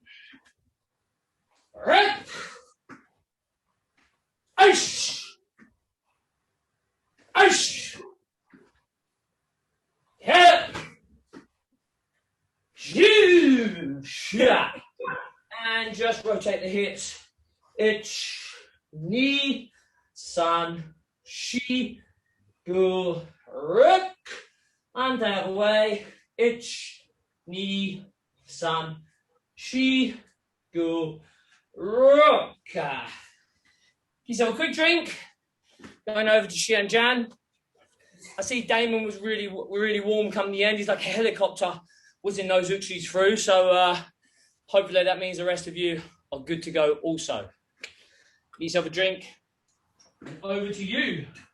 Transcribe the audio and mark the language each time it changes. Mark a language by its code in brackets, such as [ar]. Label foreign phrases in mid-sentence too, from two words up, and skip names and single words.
[en] Rep. Ish. Ish. Hip. And just rotate the hips. [ja] Ich, ni, san, shi, gu, ruk. [en] And the other way. Ich, [ja] ni, san, shi, gu, ruk. [en] Please have a quick drink. Going over to Xianjian. I see Damon was really warm come the end. He's like a helicopter whizzing those Uxis through. So hopefully that means the rest of you are good to go also. Get yourself a drink. Over to you.